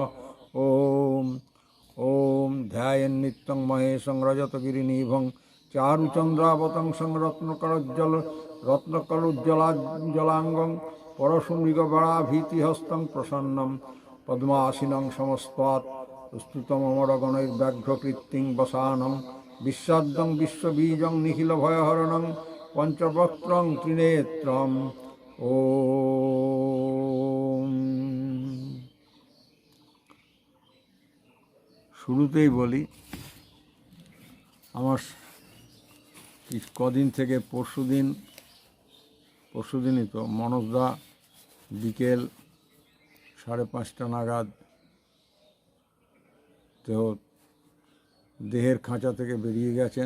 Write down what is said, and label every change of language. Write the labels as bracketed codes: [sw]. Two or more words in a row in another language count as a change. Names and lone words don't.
[sa] ওম ওম ধ্যায়েন নিত্যং মহেশং রজতগিরিনিভং চারুচন্দ্রাবতং রত্নকলোজ্জ্বলাঙ্গং পরশুমৃগবরাভীতিহস্তং প্রসন্নম পদ্মাসীনং সমস্তাৎ স্তুতমমরগণৈর্ব্যাঘ্রকৃত্তিং বসানং বিশ্বাদ্যং বিশ্ববীজং নিখিলভয়হরণং পঞ্চবক্ত্রং ত্রিনেত্রম। ওম। [bn] শুরুতেই বলি, আমার কদিন থেকে পরশুদিনই তো মনোজদা বিকেল 5:30 নাগাদ দেহের খাঁচা থেকে বেরিয়ে গেছেন।